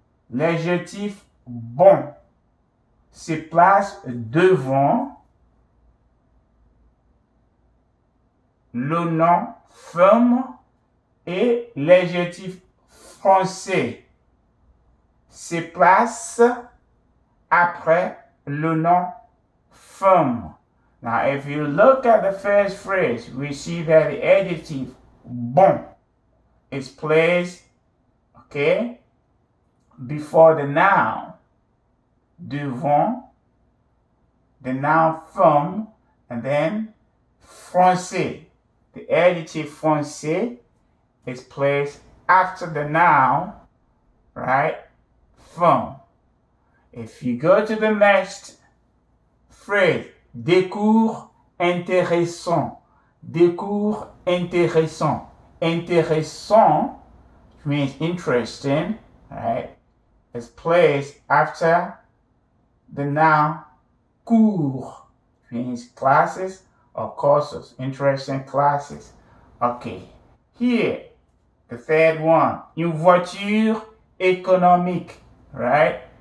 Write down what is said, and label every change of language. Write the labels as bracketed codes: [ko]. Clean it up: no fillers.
[fr] L'adjectif bon se place devant le nom film et l'adjectif français se place après le nom film. [en] Now, if you look at the first phrase, we see that the adjective bon is placed, okay, before the noun, devant the noun film, and then français. The adjective français is placed after the noun, right, film. If you go to the next phrase, [fr] des cours intéressants. Des cours intéressants. [en] Intéressant means interesting, right? It's placed after the noun cours, means classes or courses, interesting classes. Okay, here, the third one, [fr] une voiture économique, [en] right?